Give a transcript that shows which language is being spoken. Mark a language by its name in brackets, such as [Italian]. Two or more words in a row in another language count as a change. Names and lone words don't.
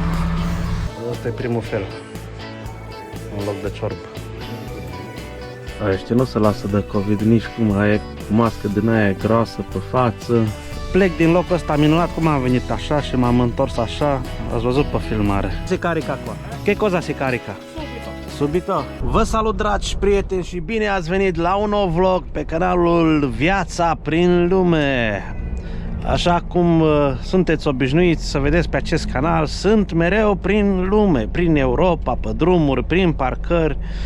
[Romanian] Ăsta e primul fel. În loc de ciorbă. Ăștia nu se lasă de COVID nici cum, aia cu mască din aia groasă pe față. Plec din locul ăsta minunat, cum am venit așa și m-am întors așa. Ați văzut pe filmare. [Italian] Se carica qua. Che cosa si carica? Subito. [Romanian] Vă salut, dragi prieteni, și bine ați venit la un nou vlog pe canalul Viața prin Lume. Așa cum sunteți obișnuiți să vedeți pe acest canal, sunt mereu prin lume, prin Europa, pe drumuri, prin parcări.